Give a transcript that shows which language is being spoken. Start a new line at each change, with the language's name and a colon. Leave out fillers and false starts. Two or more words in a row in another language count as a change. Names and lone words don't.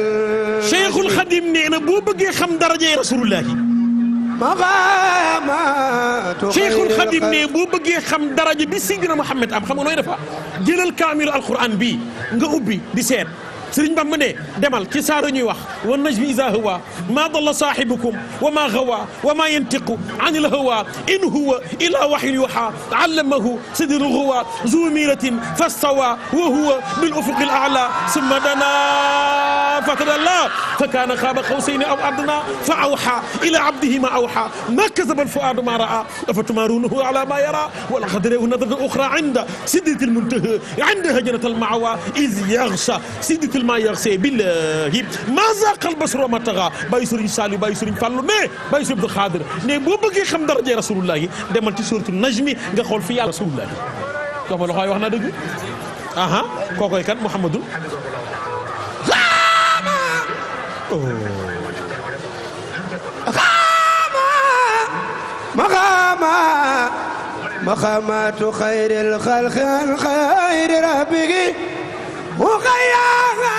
Wolof: Cheikhul Khadim nee na boo bëggee xam darajay rasulullahi maqaamatu Cheikhul Khadim ne boo bëggee xam daraja bi Seydina Muhammad am xam nga nooy defa jëlal kaamilu alquran bi nga ubbi di seet Sëriñ Bamba ne demal ci saaro ñuy wax
Arabic: والنجم إذا هوى ما ضل صاحبكم وما غوى وما ينطق عن الهوى إن هو إلا وحي يوحى علمه شديد القوى ذو مرة فاستوى وهو بالأفق الأعلى ثم دنا فتدلى فكان قاب قوسين أو أدنى فأوحى إلى عبده ما أوحى ما كذب الفؤاد ما رأى أفتمارونه على ما يرى ولقد رآه نزلة أخرى عند سدرة المنتهى عندها جنة المأوى إذ يغشى ما يغشى بالله ما زاغ البصر ما طغى
Wolof: bàyyi Sëriñ Saliou bàyyi Sëriñ Fallu mais bàyyi Sëriñ Abdou Khadir ne boo bëggee xam daraja rasulullahi demal ci suratul najmi nga xool fi yàlla rasulullahi dox ma loxoy wax na dëgg kookoy kan Muhammadun
Arabic: مقامات خير الخلق عن خير ربك مقيدة